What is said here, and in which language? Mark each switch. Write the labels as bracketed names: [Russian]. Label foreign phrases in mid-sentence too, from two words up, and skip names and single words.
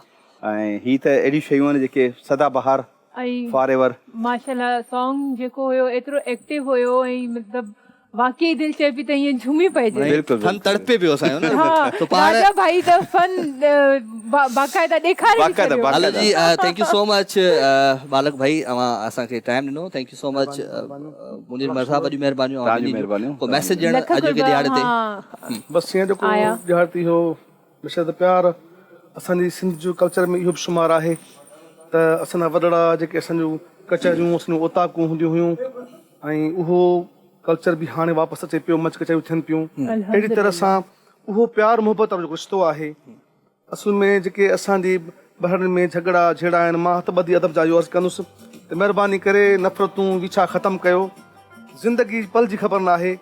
[Sindhi] ऐं ही त अहिड़ियूं शयूं आहिनि जेके सदा बहार ऐं [English] for ever [Sindhi] माशाल्लाह सॉन्ग जेको हुयो एतिरो एक्टिव हुयो ऐं मतिलबु वाकई दिलि चए पई त ईअं झूमी पइजे बिल्कुलु फन तड़पे पियो असांजो न हा तो पाण राजा भाई त फन बाक़ाइदा ॾेखारे बि बाक़ाइदा, छॾियो। बाक़ाइदा। हलो जी [English] thank you so much [Sindhi] बालक भाई अवां असांखे टाइम ॾिनो [English] thank you so much [Sindhi] मुनीर मरसा वॾी महिरबानियूं तव्हांजी महिरबानियूं। को मैसेज ॾियण लख अॼु के कुर्बा, ॾियारे ते हाँ। बस हीअं जेको आया। ॾियारती हो बेशद प्यार असांजी सिंध जो कल्चर में इहो बि शुमार आहे त असांजा वॾड़ा जेके असांजूं कचहरियूं असांजूं ओताकूं हूंदियूं हुयूं ऐं उहो कल्चर बि हाणे वापसि अचे पियो मच कचहरियूं थियनि पियूं अहिड़ी तरह सां उहो प्यार मुहबत वारो जेको रिश्तो आहे असुल में जेके असांजी बहरनि में झगड़ा झेड़ा आहिनि मां त ॿधी अदब जा इहो अर्ज़ु कंदुसि त महिरबानी करे नफ़रतूं विछा ख़तमु कयो ज़िंदगी पल जी ख़बर न आहे